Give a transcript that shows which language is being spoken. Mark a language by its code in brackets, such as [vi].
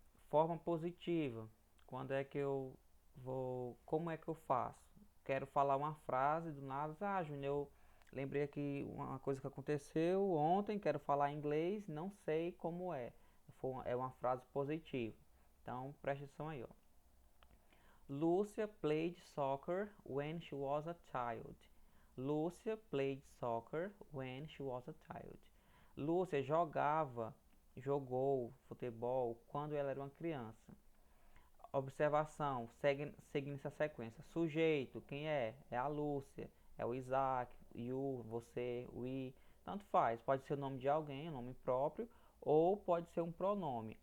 [pt] Forma positiva. Quando é que eu vou, como é que eu faço? Quero falar uma frase do nada, Júnior, eu lembrei aqui uma coisa que aconteceu ontem, quero falar em inglês, não sei como é. É uma frase positiva. Então, preste atenção aí, ó. [en] Lucia played soccer when she was a child. Lucia played soccer when she was a child. [pt] Lúcia jogou futebol quando ela era uma criança. Observação, seguindo essa sequência. Sujeito, quem é? É a Lúcia, é o Isaac, you, você, we, tanto faz. Pode ser o nome de alguém, o nome próprio, ou pode ser um pronome.